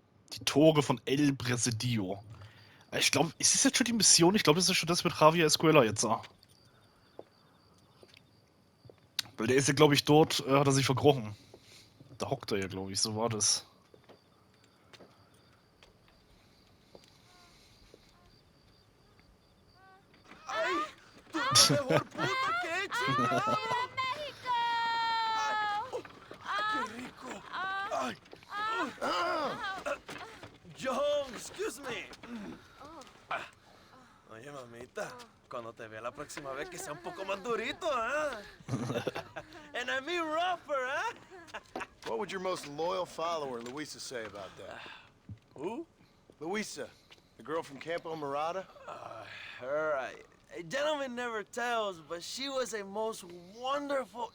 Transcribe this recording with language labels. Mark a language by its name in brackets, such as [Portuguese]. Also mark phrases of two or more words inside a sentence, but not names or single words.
[German] Die Tore von El Presidio. Ich glaube, ist das jetzt schon die Mission? Ich glaube, das ist schon das mit Javier Escuella jetzt. Weil der ist ja, glaube ich, dort, hat er sich verkrochen. Da hockt er ja, glaube ich, so war das. [Spanish] Mejor puta que he hecho. Mexico! ¡Qué rico! Ay. [English] John, excuse me. [Spanish] Oye, mamita, cuando te vea la próxima vez que sea un poco más durito, ¿eh? [English] And I mean rougher, [Spanish] ¿eh? [English] What would your most loyal follower, Luisa, say about that? Who? Luisa, the girl from Campo Mirada? Her, a gentleman never tells, but she was a most wonderful...